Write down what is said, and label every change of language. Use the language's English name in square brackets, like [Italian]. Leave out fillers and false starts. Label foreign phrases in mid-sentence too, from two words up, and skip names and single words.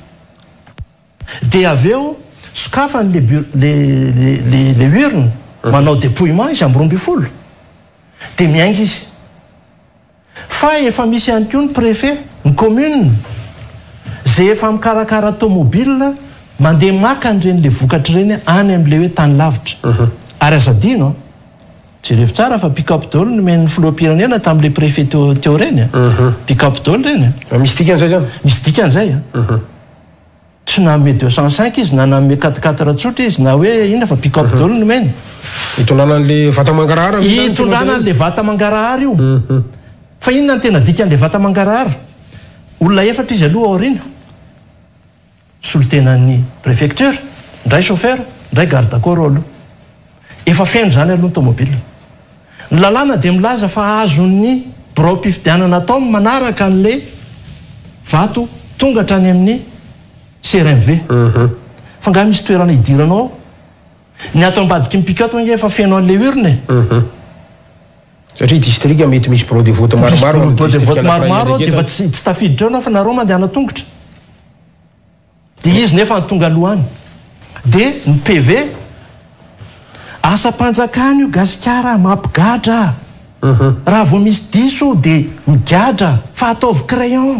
[Malagasy] de aveo sokafany le urne manao dépouillement izy amin'ny 12 de miainga izy fa efa misy ihany koa ny préfet ny commune zay efa mikarakara tomobile mandeha maka an'ireny le vokatra ireny any amin'le hoe tany lavitra ary azadino jerevy tsara fa pick-up dole no men'ny filoham-pirenena tamin'le préfet teo reny pick-up dole reny misy dikan'izay zany misy dikan'izay tsy nanome 205 izy na nanome 4 tsotra izy na hoe inona fa pick-up dole no meny hitondrana an'le vata mangarahara hitondrana an'le vata mangarahara io fa inona ny tena dikan'le vata mangarahara olona 4 izy aloha aoriana solotenan'ny préfecture ndray chauffeur ndray [French] garde corps [Malagasy] aloha efa feno zany aloha ny tomobile ny lalàna de milaza fa azon'ny biro-pifidianana atao manaraka an'le vato tonga hatrany amin'ny CRMV fa nga misy toerana hidiranao ny ato ambadiky ny pick-up nge efa feno an'le urne satria distrika mety misy [French] bureau de vote [Malagasy] maromaro de fa tsy tafiditra eo anao fa nareo mandehana tongotra de izy nefa nytonga alohany de ny PV asa-panjakana io Gasikara mampigadra raha vao misy diso de migadra fa ataovy crayon